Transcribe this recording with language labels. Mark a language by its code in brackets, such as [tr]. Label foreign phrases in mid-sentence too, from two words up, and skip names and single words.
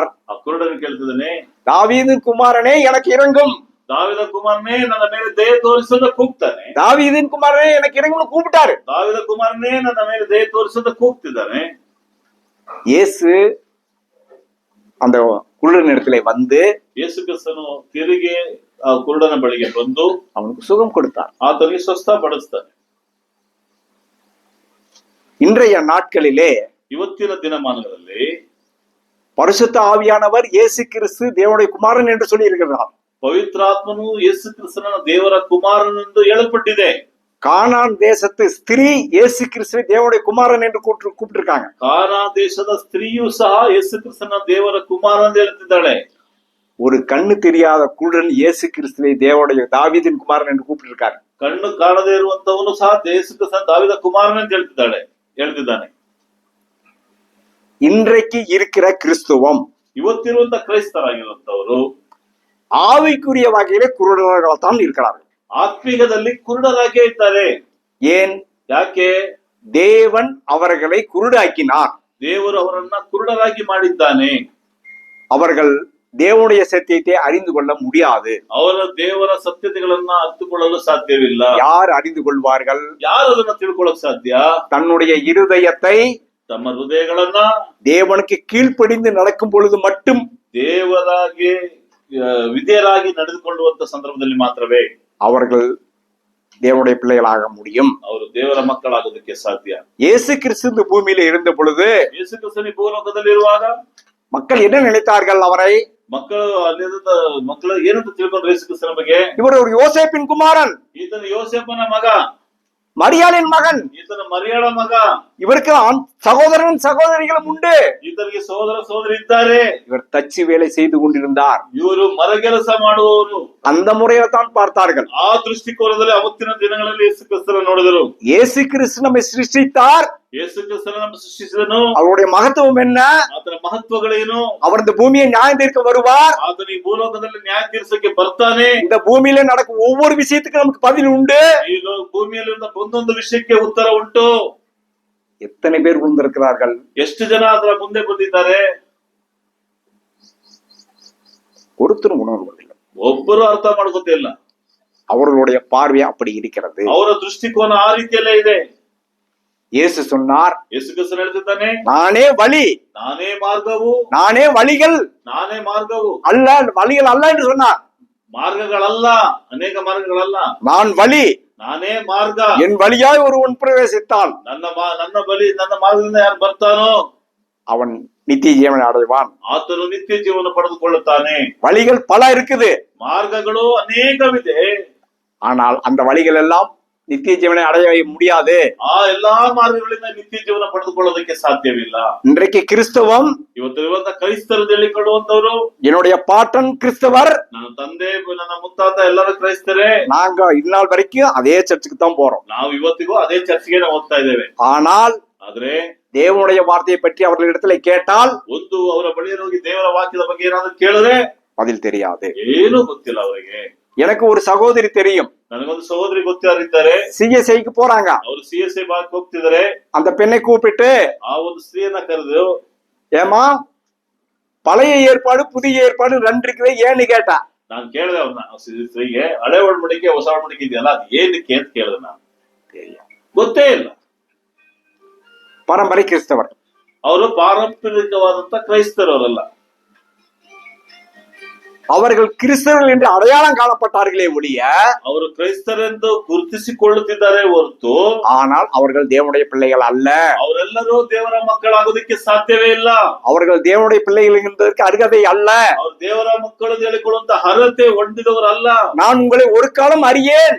[kn] ಆ ಕುರುಡನ್ ಕೇಳ್ತಿದ್ದಾನೆ, [ta] தாவீதின் குமாரனே எனக்கு இறங்கும், [kn] ದಾವಿದ ಕುಮಾರನೇ ನನ್ನ ಮೇಲೆ ದಯೆ ತೋರಿಸೋದ ಕೂಗ್ತಾನೆ. [ta] தாவீதின் குமாரனே எனக்கு இறங்கும்னு கூப்பிட்டாரு. [kn] ದಾವಿದ ಕುಮಾರನೇ ನನ್ನ ಮೇಲೆ ದಯೆ ತೋರಿಸೋದ ಕೂಗ್ತಿದ್ದಾನೆ. [ta] இயேசு அந்த குருடன் இடத்திலே வந்து [kn] ಯೇಸು ಕ್ರಿಸ್ತನು ತಿರುಗಿ ಆ ಕುರುಡನ ಬಳಿಗೆ ಬಂದು [ta] அவனுக்கு சுகம் கொடுத்தார். [kn] ಆತನಿಗೆ ಸ್ವಸ್ಥ ಪಡಿಸ್ತಾನೆ. [ta] இன்றைய நாட்களிலே [kn] ಇವತ್ತಿನ ದಿನಮಾನಗಳಲ್ಲಿ [ta] பரிசுத்த ஆவியானவர் இயேசு கிறிஸ்து தேவனுடைய குமாரன் என்று சொல்லி இருக்கிறார். [kn] ಪವಿತ್ರಾತ್ಮನು ಯೇಸು ಕ್ರಿಸ್ತನ ದೇವರ ಕುಮಾರನೆಂದು ಹೇಳಲ್ಪಟ್ಟಿದೆ. [ta] கானான் தேசத்து ஸ்திரீ இயேசு கிறிஸ்துவை தேவனுடைய குமாரன் என்று கூப்பிட்டிருக்காங்க. [kn] ಕಾನಾ ದೇಶದ ಸ್ತ್ರೀಯೂ ಸಹ ಯೇಸು ಕ್ರಿಸ್ತನ ದೇವರ ಕುಮಾರ ಎಂದು ಹೇಳ್ತಿದ್ದಾಳೆ. [ta] ஒரு கண்ணு தெரியாத குருடன் இயேசு கிறிஸ்துவை தேவனுடைய தாவீதின் குமாரன் என்று கூப்பிட்டிருக்காரு. [kn] ಕಣ್ಣು ಕಾಣದೇ ಇರುವಂತವನು ಸಹ ಯೇಸು ಕ್ರಿಸ್ತನ ದಾವಿದ ಕುಮಾರನ್ ಎಂದು ಹೇಳ್ತಿದ್ದಾನೆ. [ta] இன்றைக்கு இருக்கிற கிறிஸ்துவம் [kn] ಇವತ್ತಿರುವಂತ ಕ್ರೈಸ್ತರಾಗಿರುವಂತವರು [ta] ஆவிக்குரிய வகையிலே குருடர்கள் தான் இருக்கிறார்கள். [kn] ಆತ್ಮೀಯದಲ್ಲಿ ಕುರುಡರಾಗೇ ಇದ್ದಾರೆ. [ta] ஏன்? [kn] ಯಾಕೆ? [ta] தேவன் அவர்களை குருடாக்கினார். [kn] ದೇವರು ಅವರನ್ನ ಕುರುಡರಾಗಿ ಮಾಡಿದ್ದಾನೆ. [ta] அவர்கள் தேவனுடைய சத்தியத்தை அறிந்து கொள்ள முடியாது. [kn] ಅವರ ದೇವರ ಸತ್ಯತೆಗಳನ್ನ ಅರ್ಥಕೊಳ್ಳಲು ಸಾಧ್ಯವಿಲ್ಲ. [ta] யார் அறிந்து கொள்வார்கள்? [kn] ಯಾರು ಅದನ್ನ ತಿಳ್ಕೊಳ್ಳಕ್ ಸಾಧ್ಯ? [ta] தன்னுடைய இருதயத்தை [kn] ತಮ್ಮ ಹೃದಯಗಳನ್ನ [ta] தேவனுக்கு கீழ்ப்படிந்து நடக்கும் பொழுது மட்டும், [kn] ದೇವರಾಗಿ ವಿಧೇಯರಾಗಿ ನಡೆದುಕೊಳ್ಳುವಂತ ಸಂದರ್ಭದಲ್ಲಿ ಮಾತ್ರವೇ [ta] அவர்கள் தேவனுடைய பிள்ளைகளாக முடியும். [kn] ಅವರು ದೇವರ ಮಕ್ಕಳಾಗೋದಕ್ಕೆ ಸಾಧ್ಯ. [ta] இயேசு கிறிஸ்து இந்த பூமியில இருந்த பொழுது [kn] ಯೇಸು ಕ್ರಿಸ್ತನು ಭೂಲೋಕದಲ್ಲಿ ಇರುವಾಗ [ta] மக்கள் என்ன நினைத்தார்கள்? அவரை [kn] ಮಕ್ಕಳು ಅಲ್ಲಿದ್ದ ಮಕ್ಕಳು ಏನಂತ ತಿಳ್ಕೊಂಡ್ರು ಯೇಸು ಕ್ರಿಸ್ತನ ಬಗ್ಗೆ? [ta] இவர் ஒரு யோசேப்பின் குமாரன், [kn] ಈತನ ಯೋಸೇಫನ ಮಗ, [ta] மரியாளின் மகன், [kn] ಈತನ ಮರಿಯಾಳ ಮಗ, [ta] இவருக்கு சகோதரன் சகோதரிகளும் உண்டு. [kn] ಈತನಿಗೆ ಸಹೋದರ ಸಹೋದರಿ ಇದ್ದಾರೆ. [ta] இவர் தச்சு வேலை செய்து கொண்டிருந்தார். [kn] ಇವರು ಮರಗೆಲಸ ಮಾಡುವವರು. [ta] அந்த முறையில தான் பார்த்தார்கள். [kn] ಆ ದೃಷ್ಟಿಕೋನದಲ್ಲಿ ಅವತ್ತಿನ ದಿನಗಳಲ್ಲಿ ಯೇಸು ಕ್ರಿಸ್ತನ ನೋಡಿದರು. [ta] இயேசு கிறிஸ்து நம்மை சிருஷ்டித்தார். [kn] ಯೇಸು ಕ್ರಿಸ್ತನ ನಮ್ಮ ಸೃಷ್ಟಿಸಿದನು. [ta] அவருடைய மகத்துவம் என்ன? [kn] ಆತನ ಮಹತ್ವಗಳೇನು? [ta] அவர் இந்த பூமியை நியாயம் தீர்க்க வருவார். [kn] ಆತನ ಈ ಭೂಲೋಕದಲ್ಲಿ ನ್ಯಾಯ ತೀರ್ಸಕ್ಕೆ ಬರ್ತಾನೆ. [ta] இந்த பூமியில நடக்கும் ஒவ்வொரு விஷயத்துக்கும் நமக்கு பதில் உண்டு. [kn] ಈ ಭೂಮಿಯಲ್ಲಿರುವ ಒಂದೊಂದು ವಿಷಯಕ್ಕೆ ಉತ್ತರ ಉಂಟು. [ta] எத்தனை பேர் வந்திருக்கிறார்கள்? [kn] ಎಷ್ಟು ಜನ ಅದರ ಮುಂದೆ ಬಂದಿದ್ದಾರೆ? [ta] ஒருத்தரும் உணர்வதில்லை. [kn] ಒಬ್ಬರು ಅರ್ಥ ಮಾಡ್ಕೊತಿಲ್ಲ. [ta] அவர்களுடைய பார்வை அப்படி இருக்கிறது. [kn] ಅವರ ದೃಷ್ಟಿಕೋನ ಆ ರೀತಿಯಲ್ಲೇ ಇದೆ. [ta] இயேசு சொன்னார், [kn] ಯೇಸು ಕ್ರಿಸ್ತನು ಹೇಳ್ತಿದ್ದಾನೆ, [ta] நானே வழி, [kn] ನಾನೇ ಮಾರ್ಗವು, [ta] நானே வழிகள் [kn] ನಾನೇ ಮಾರ್ಗವು, [ta] அல்ல, வழிகள் அல்ல என்று சொன்னார். [kn] ಮಾರ್ಗಗಳಲ್ಲ, ಅನೇಕ ಮಾರ್ಗಗಳಲ್ಲ, [ta] நான் வழி, [kn] ನಾನೇ ಮಾರ್ಗ. [ta] என் வழியாய் ஒருவன் பிரவேசித்தால் [kn] ನನ್ನ ಮಾರ್ಗದಿಂದ ಯಾರು ಬರ್ತಾನೋ [ta] அவன் நித்திய ஜீவனை அடைவான். [kn] ಆತನು ನಿತ್ಯ ಜೀವನ ಪಡೆದುಕೊಳ್ಳುತ್ತಾನೆ. [ta] வழிகள் பல இருக்குது, [kn] ಮಾರ್ಗಗಳು ಅನೇಕವಿದೆ. [ta] ஆனால் அந்த வழிகள் எல்லாம் நித்திய ஜீவனை அடைய முடியாது. [kn] ಆ ಎಲ್ಲಾ ಮಾರ್ಗಗಳಿಂದ ನಿತ್ಯ ಜೀವನ ಪಡೆದುಕೊಳ್ಳೋದಕ್ಕೆ ಸಾಧ್ಯವಿಲ್ಲ. [ta] இன்றைக்கு கிறிஸ்தவம், [kn] ಇವತ್ತಿರುವಂತ ಕ್ರೈಸ್ತರು ಹೇಳಿಕೊಳ್ಳುವಂತವರು, [ta] என்னுடைய பாட்டன் கிறிஸ்தவர், [kn] ನನ್ನ ತಂದೆ ನನ್ನ ಮುತ್ತಾತ ಎಲ್ಲರೂ ಕ್ರೈಸ್ತರೇ, [ta] நாங்க இந்நாள் வரைக்கும் அதே சர்ச்சுக்கு தான் போறோம். [kn] ನಾವು ಇವತ್ತಿಗೂ ಅದೇ ಚರ್ಚ್ಗೆ ನಾವು ಹೋಗ್ತಾ ಇದ್ದೇವೆ. [ta] ஆனால் [kn] ಆದ್ರೆ [ta] தேவனுடைய வார்த்தையை பற்றி அவர்களிடத்துல கேட்டால் [kn] ಒಂದು ಅವರ ಬಳಿಯಲ್ಲಿ ಹೋಗಿ ದೇವರ ವಾಕ್ಯದ ಬಗ್ಗೆ ಏನಾದ್ರು ಕೇಳಿದ್ರೆ [ta] பதில் தெரியாது. [kn] ಏನೂ ಗೊತ್ತಿಲ್ಲ ಅವರಿಗೆ. [ta] எனக்கு ஒரு சகோதரி தெரியும், [kn] ನನಗೊಂದು ಸಹೋದರಿ ಗೊತ್ತಿದ್ದಾರೆ. [ta] சிஎஸ்ஐக்கு போறாங்க. [kn] ಅವರು CSI ಭಾಗಕ್ಕೆ ಹೋಗ್ತಿದ್ದಾರೆ. [ta] அந்த பெண்ணை கூப்பிட்டு, [kn] ಆ ಒಂದು ಸ್ತ್ರೀಯನ್ನ ಕರೆದು, [ta] ஏமா பழைய ஏற்பாடு புதிய ஏற்பாடு ரெண்டு இருக்குது ஏன்னு கேட்டா, [kn] ನಾನು ಕೇಳಿದೆ ಅವ್ರನ್ನ ಸ್ತ್ರೀಗೆ, ಹಳೆ ಒಡಂಬಡಿಕೆ ಹೊಸ ಒಡಂಬಡಿಕೆ ಇದೆಯಲ್ಲ, ಅದು ಏನಕ್ಕೆ ಅಂತ ಕೇಳಿದೆ ನಾನು. ಗೊತ್ತೇ ಇಲ್ಲ. [ta] பரம்பரை கிறிஸ்தவர். [kn] ಅವರು ಪಾರಂಪರಿಕವಾದಂತ ಕ್ರೈಸ್ತರವರಲ್ಲ. [ta] அவர்கள் கிறிஸ்தவர்கள் என்று அடையாளம் காணப்பட்டார்களே ஒழிய, [kn] ಅವರು ಕ್ರೈಸ್ತರೆಂದು ಗುರುತಿಸಿಕೊಳ್ಳುತ್ತಿದ್ದಾರೆ ಹೊರತು, [ta] ஆனால் அவர்கள் தேவனுடைய பிள்ளைகள் அல்ல. [kn] ಅವರೆಲ್ಲರೂ ದೇವರ ಮಕ್ಕಳಾಗೋದಕ್ಕೆ ಸಾಧ್ಯವೇ ಇಲ್ಲ. [ta] அவர்கள் தேவனுடைய பிள்ளைகள் என்பதற்கு அருகதை அல்ல. [kn] ಅವರು ದೇವರ ಮಕ್ಕಳು ಹೇಳಿಕೊಳ್ಳುವಂತ ಅರ್ಹತೆ ಹೊಂದಿದವರಲ್ಲ. [ta] நான் உங்களை ஒரு காலம் அறியேன்,